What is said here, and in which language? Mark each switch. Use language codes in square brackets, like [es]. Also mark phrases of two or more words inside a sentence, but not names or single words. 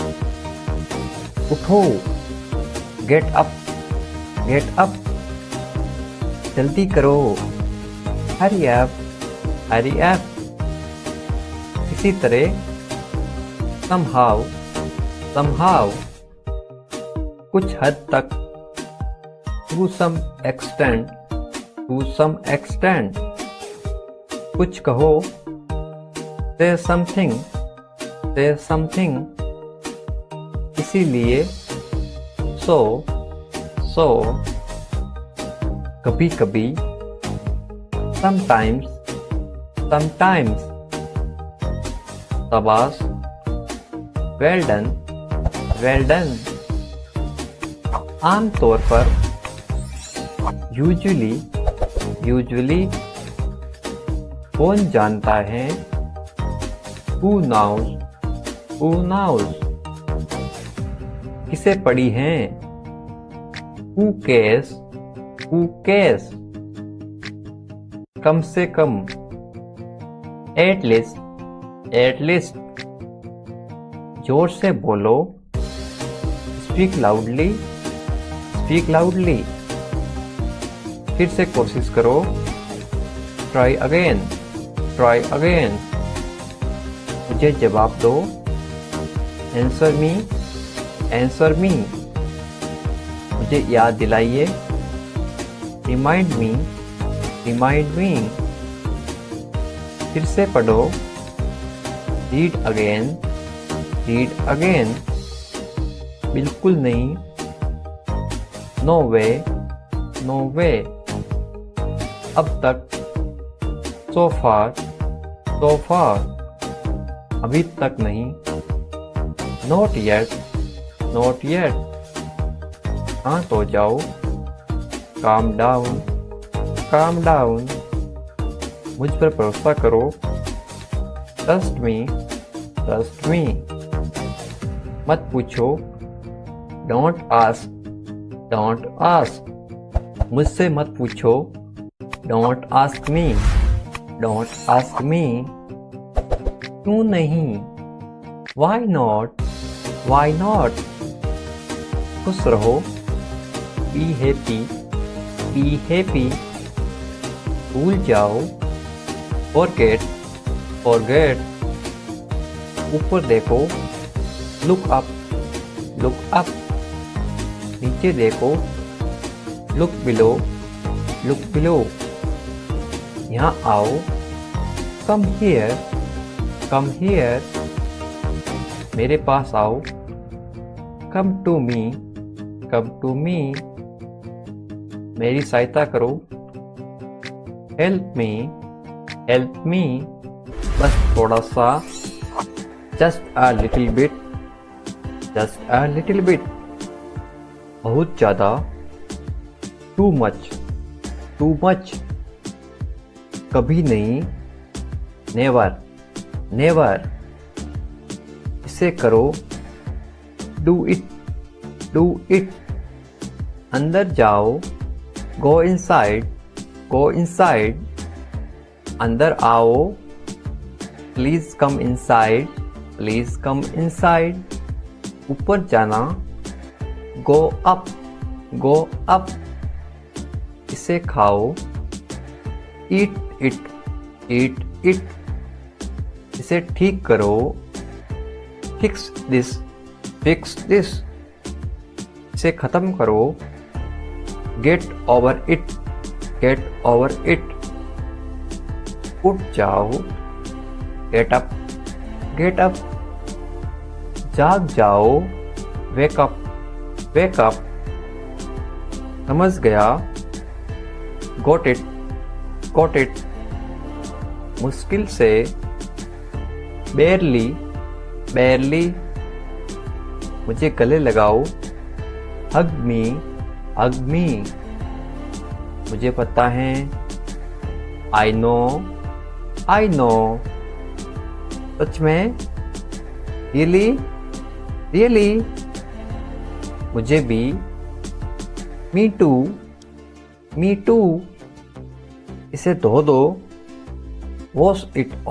[en] उठो, get up, get up. [hi] जल्दी करो, [en] hurry up, hurry up. [hi] इसी तरह, [en] somehow, somehow। [hi] कुछ हद तक, [en] to some extent, to some extent, [hi] कुछ कहो, [en] say something, say something, [hi] इसीलिए, so, कभी कभी, [en] sometimes, शाबाश, well done, [hi] आमतौर पर, [en] usually, [hi] कौन जानता है, [en] who knows, [hi] किसे पढ़ी हैं, [en] who cares, [hi] कम से कम, [en] at least, [hi] जोर से बोलो, [en] speak loudly, [hi] फिर से कोशिश करो, [en] try again, [hi] मुझे जवाब दो, [en] answer me, [hi] मुझे याद दिलाइए, [en] remind me, [hi] फिर से पढ़ो, [en] read again, [hi] बिल्कुल नहीं, [en] no way, [hi] अब तक, [en] so far, [hi] अभी तक नहीं, [en] not yet, [hi] शांत हो जाओ, [en] calm down, [hi] मुझ पर भरोसा करो, [en] trust me, [hi] मत पूछो, [en] don't ask, [hi] मुझसे मत पूछो, [en] don't ask me, [hi] क्यों नहीं, [en] why not, [hi] खुश रहो, [en] be happy, [hi] भूल जाओ, forget, ऊपर देखो, [en] look up, [hi] नीचे देखो, [en] look below, [hi] यहाँ आओ, [en] come here, [hi] मेरे पास आओ, [en] come to me, [hi] मेरी सहायता करो, [en] help me, [hi] बस थोड़ा सा, [en] just a little bit, [hi] बहुत ज़्यादा, [en] too much, [hi] कभी नहीं, never, इसे करो, [en] do it, [hi] अंदर जाओ, [en] go inside, [hi] अंदर आओ, [en] please come inside, [hi] ऊपर जाना, [en] go up, [hi] इसे खाओ, [en] eat it, [hi] इसे ठीक करो, [en] fix this, [hi] इसे खत्म करो, [en] get over it, [hi] उठ जाओ, [en] get up, [hi] जाग जाओ, [en] wake up, [hi] समझ गया, [en] got it, [hi] मुश्किल से, barely, मुझे गले लगाओ, [en] hug me, [hi] मुझे पता है, [en] I know, [hi] सच में, really, मुझे भी, [en] me too, [hi] इसे धो दो, [en] wash it